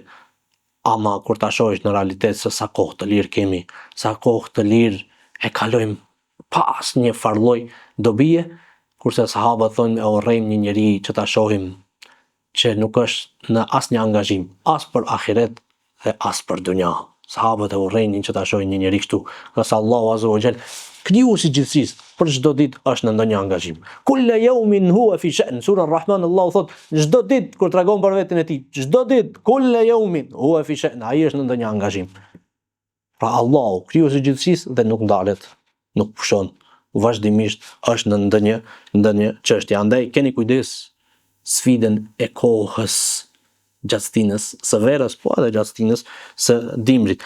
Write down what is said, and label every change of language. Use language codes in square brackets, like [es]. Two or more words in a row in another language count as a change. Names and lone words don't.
[sq] Ama kur ta shohësh në realitet se sa kohë të lirë kemi, sa kohë të lirë e kalojmë pas një farlloj dobie, kurse sahabët thonë e urrejmë një njeri që ta shohim që nuk është në asnjë angazhim, as për ahiret dhe as për dunja. Sahabët e urrejnë që ta shohin një njeri kështu, qase Allahu [ar] عز وجل [sq] krijuesi i gjithësisë për çdo ditë është në ndonjë angazhim. [ar] كل يوم هو في شأن. [sq] Sura Ar-Rahman Allahu thot, çdo ditë kur tregon për veten e tij, çdo ditë [ar] كل يوم هو في شأن, [sq] ai është në ndonjë angazhim. Pra Allahu krijuesi i gjithësisë dhe nuk ndalet, nuk pushon, vazhdimisht është në ndonjë çështje. Andaj keni kujdes sfidën e kohës gjatë stinës së verës, po edhe gjatë stinës së dimrit.